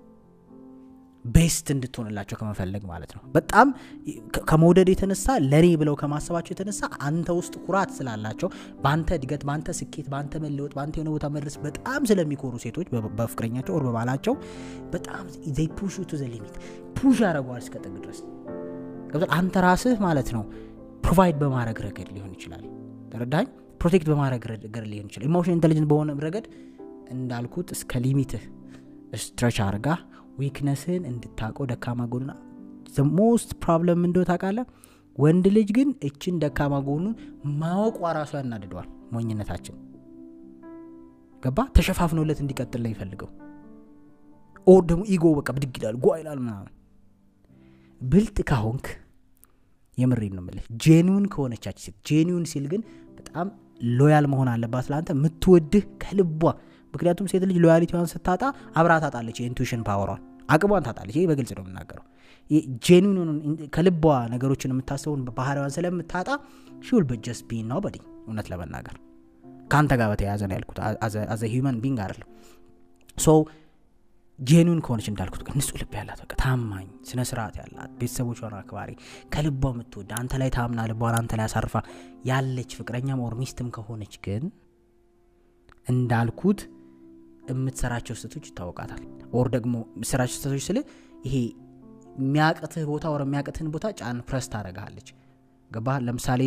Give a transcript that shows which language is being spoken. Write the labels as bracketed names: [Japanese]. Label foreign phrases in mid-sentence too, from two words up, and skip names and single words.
[Amharic] ቤስት እንድትሆንላቸው ከመፈለግ ማለት ነው በጣም ከመውደድ የተነሳ ለኔ ብለው ከማሰባቸው የተነሳ አንተ ውስጥ ኩራት ስላላቸው ባንተ ድገት ባንተ ስኬት ባንተ መለወጥ ባንተ የሆነ ቦታ መድረስ በጣም ስለሚኮሩ ሴቶች በፍቅረኛቸው ወር በባላቸው በጣም [English] they push you to the limit [Amharic] ፑሽ ያረጋዋል እስከ ጥግ ድረስ ገብቷል አንተ ራስህ ማለት ነው ፕሮቫይድ በማድረግ ረገድ ሊሆን ይችላል ተረዳኝ ፕሮቴክት በማድረግ ረገድ ሊሆን ይችላል [English] emotional intelligent [Amharic] በሆነ ረገድ እንዳልኩት እስከ ሊሚትህ ስትሬች አርጋ ዊክነስን እንድታቀው ደካማ ጎንና [English] the most problem [Amharic] እንደው ታውቃለህ ወንድ ልጅ ግን እቺን ደካማ ጎኑን ማወቅ ራሱ ያናድደዋል ሞኝነታችን ገባ ተሸፋፍኖለት እንዲቀጥል ላይ ይፈልገው ኦር ደግሞ ኢጎ በቃ ብድግ ይላል ጓይላል ምናምን ብልጥ ካሆንክ የምሬን ነው ማለት ጄኒዩን ከሆነቻች ጄኒዩን ሲል ግን በጣም ሎያል መሆን አለባት ላንተ ምትወድህ ከልቧ ምክንያቱም ሴት ልጅ ሎያሊቲዋን ስታጣ አብራ ታጣለች የኢንቱዊሽን ፓወሯን አቅሟን ታጣለች ይሄ በግልጽ ነው የምናገረው ጄኑዊን ከልቧ ነገሮችን የምታስበውን ባህሪዋን ስለምታጣ [English] she will just be nobody [Amharic] እውነት ለመናገር ካንተ ጋር በተያያዘ ነው ያልኩት [English] as a human being [Amharic] አይደለም so ጄኑዊን ከሆነች እንዳልኩት ንጹህ ልብ ያላት በቃ ታማኝ ስነ ስርዓት ያላት ቤተሰቦቿን አክባሪ ከልቧ የምትወድ አንተ ላይ ታምና ልቧን አንተ ላይ አሳርፋ ያለች ፍቅረኛም ኦር ሚስትም ከሆነች ግን እንዳልኩት የምትሰራቸው ስህተቶች ይታወቃታል ኦር ደግሞ የምትሰራቸው ስህተቶች ስለ ይሄ የሚያቀትህ ቦታ ወር የሚያቀትህን ቦታ ጫን ፕረስ ታደርጋለች ገባ ለምሳሌ